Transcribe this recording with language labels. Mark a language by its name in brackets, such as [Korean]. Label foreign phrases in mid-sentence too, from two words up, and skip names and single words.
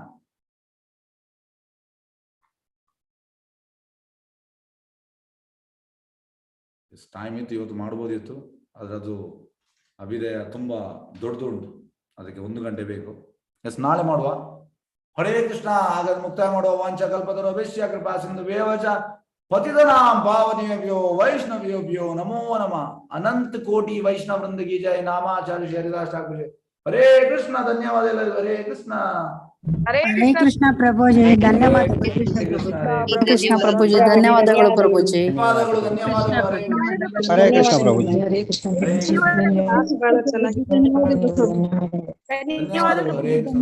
[Kannada] ಟೈಮ್ ಇತ್ತು, ಇವತ್ತು ಮಾಡ್ಬೋದಿತ್ತು, ಆದ್ರೆ ಅದು ಅಭಿದಯ ತುಂಬಾ ದೊಡ್ಡದುಂಟು, ಅದಕ್ಕೆ 1 ಗಂಟೆ ಬೇಕು. ಎಸ್, ನಾಳೆ ಮಾಡುವ. ಹರೇ ಕೃಷ್ಣ. ಹಾಗಾದ್ರೆ ಮುಕ್ತಾಯ ಮಾಡುವ. [Sanskrit] ವಾಂಚ ಕಲ್ಪತರುಭ್ಯಶ್ಚ ಕೃಪಾ ಸಿಂಧುಭ್ಯೇವ ಚ ಪತಿತನಾಂ ಪಾವನೇಭ್ಯೋ ವೈಷ್ಣವೇಭ್ಯೋ ನಮೋ ನಮಃ. [Kannada] ಅನಂತ ಕೋಟಿ ವೈಷ್ಣವ ವೃಂದ ಕಿ ಜಯ. ನಾಮಾಚಾರ್ಯ ಶ್ರೀ ಹರಿದಾಸ್ ಠಾಕೂರ್ ಜಯ. ಹರೇ ಕೃಷ್ಣ. ಧನ್ಯವಾದ ಎಲ್ಲರಿಗೂ. ಹರೇ ಕೃಷ್ಣ. ಹರೇ ಹರೇ ಕೃಷ್ಣ ಪ್ರಭುಜಿ, ಧನ್ಯವಾದ. ಕೃಷ್ಣ ಪ್ರಭುಜಿ, ಧನ್ಯವಾದಗಳು ಪ್ರಭುಜಿ. ಹರೇ ಕೃಷ್ಣ ಪ್ರಭುಜಿ. ಹರೇ ಕೃಷ್ಣ. ಧನ್ಯವಾದಗಳು. ಹರೇ ಕೃಷ್ಣ.